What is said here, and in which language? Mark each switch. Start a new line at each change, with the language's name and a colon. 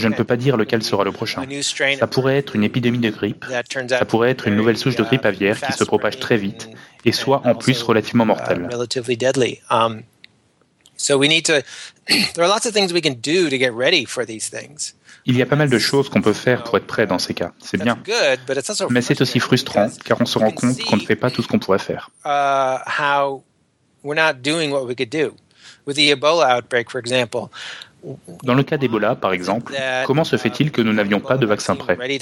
French: Je ne peux pas dire lequel sera le prochain. Ça pourrait être une épidémie de grippe. Ça pourrait être une nouvelle souche de grippe aviaire qui se propage très vite et soit en plus relativement mortelle.
English: Relatively deadly. So we need to. There are lots of things we can do to get ready for these things.
French: Il y a pas mal de choses qu'on peut faire pour être prêt dans ces cas. C'est bien. Mais c'est aussi frustrant car on se rend compte qu'on ne fait pas tout ce qu'on pourrait faire.
English: How we're not doing what we could do. With the Ebola outbreak, for example.
French: Dans le cas d'Ebola, par exemple, comment se fait-il que nous n'avions pas de vaccin prêt?